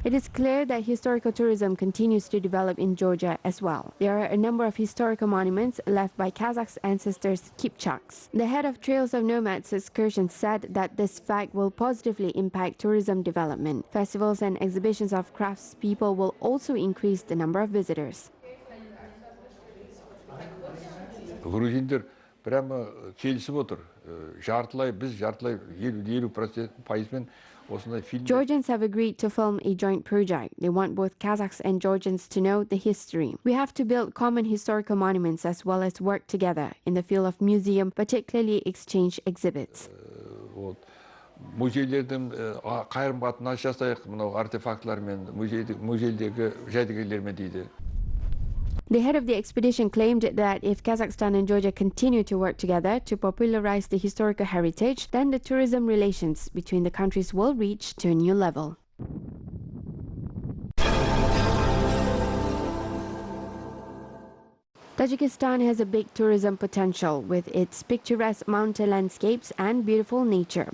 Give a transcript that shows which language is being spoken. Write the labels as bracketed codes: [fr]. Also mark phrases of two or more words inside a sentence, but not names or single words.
[en] It is clear that historical tourism continues to develop in Georgia as well. There are a number of historical monuments left by Kazakhs' ancestors Kipchaks. The head of Trails of Nomads Excursions said that this fact will positively impact tourism development. Festivals and exhibitions of craftspeople will also increase the number of visitors. [kk] Грузиндер прямо келісіп отыр. Жартылай, біз жартылай 50% пайызбен осындай фильм. [en] Georgians have agreed to film a joint project. They want both Kazakhs and Georgians to know the history. We have to build common historical monuments as well as work together in the field of museum, particularly exchange exhibits. [kk] Музейлердің қарым-қатынас жасайық, мынау артефактлармен, музейдегі жәдігерлермен дейді. [en] The head of the expedition claimed that if Kazakhstan and Georgia continue to work together to popularize the historical heritage, then the tourism relations between the countries will reach to a new level. Tajikistan has a big tourism potential with its picturesque mountain landscapes and beautiful nature.